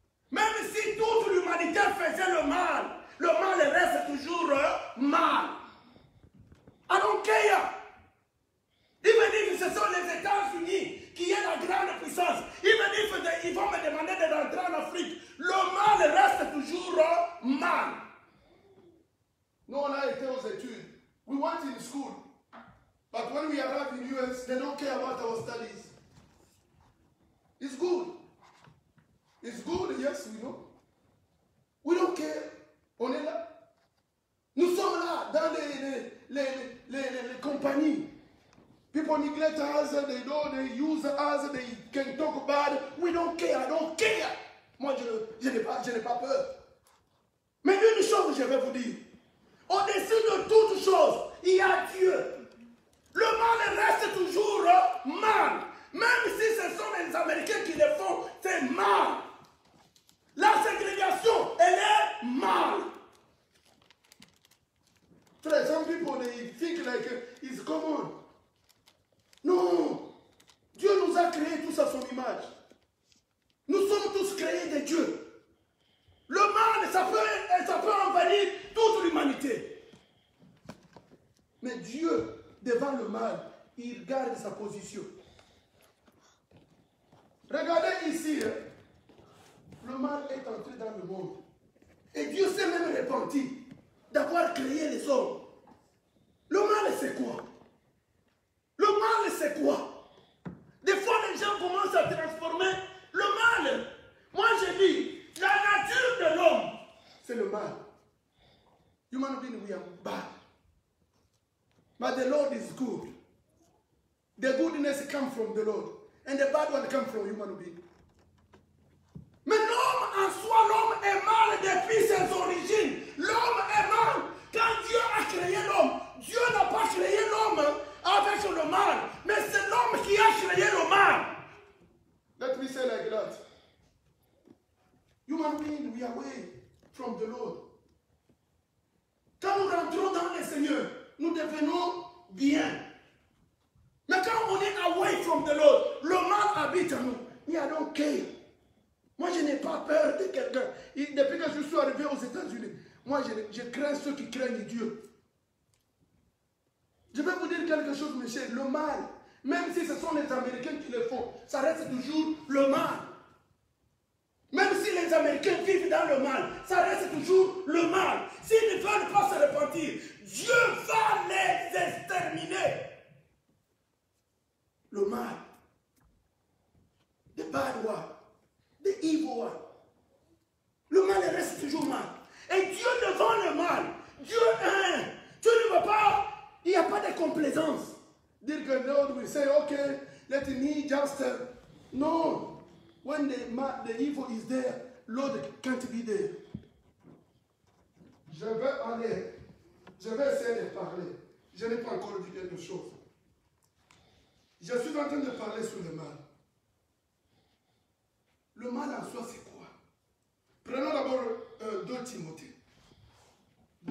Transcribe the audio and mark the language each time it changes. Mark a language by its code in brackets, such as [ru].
[fr] Même si toute l'humanité faisait le mal reste toujours mal. [en] I don't care. Even if [fr] ce sont les États-Unis qui est la grande puissance, [en] even if [fr] ils vont me demander de rentrer en Afrique, le mal reste toujours mal. Nous, on a été aux études. [en] We went in school. But when we arrive in the US, they don't care about our studies. It's good. It's good, yes, we know. We don't care. [fr] On est là. Nous sommes là dans les compagnies. [en] People neglect us, they use us, they can talk bad. We don't care, I don't care. [fr] Moi, je n'ai pas peur. Mais une chose, je vais vous dire. Au-dessus de toute chose, il y a Dieu. Le mal reste toujours mal. Même si ce sont les Américains qui le font, c'est mal. La ségrégation, elle est mal. [en] Some people, they think like it's common. [fr] Non. Dieu nous a créés tous à son image. Nous sommes tous créés de Dieu. Le mal, ça peut envahir toute l'humanité. Mais Dieu, devant le mal, il garde sa position. Regardez ici, le mal est entré dans le monde. Et Dieu s'est même repenti d'avoir créé les hommes. Le mal, c'est quoi? Le mal, c'est quoi? Des fois, les gens commencent à transformer le mal. Moi, je dis, la nature de l'homme, c'est le mal. [en] Human being, we are bad. But the Lord is good. The goodness comes from the Lord. And the bad one comes from human being. [fr] Mais l'homme en soi, l'homme est mal depuis ses origines. L'homme est mal. Quand Dieu a créé l'homme, Dieu n'a pas créé l'homme avec le mal. Mais c'est l'homme qui a créé le mal. [en] Let me say like that. Human beings, we are away from the Lord. [fr] Quand nous rentrons dans le Seigneur, nous devenons bien. Mais quand on est [en] away from the Lord, [fr] le mal habite en nous. [en] I don't care. [fr] Moi, je n'ai pas peur de quelqu'un. Depuis que je suis arrivé aux États-Unis, moi, je crains ceux qui craignent Dieu. Je vais vous dire quelque chose, mes chers. Le mal, même si ce sont les Américains qui le font, ça reste toujours le mal. Même si les Américains vivent dans le mal, ça reste toujours le mal. S'ils ne veulent pas se repentir, Dieu va les exterminer. Le mal. [en] The bad one. The evil one. [fr] Le mal reste toujours mal. Et Dieu devant le mal, Dieu est un. Dieu ne veut pas, il n'y a pas de complaisance. Dire que [en] Lord will say, okay, let me just. No. When the evil is there, Lord can't be there. [fr] Je vais essayer de parler. Je n'ai pas encore dit quelque chose. Je suis en train de parler sur le mal. Le mal en soi, c'est quoi? Prenons d'abord 2 Timothée. 2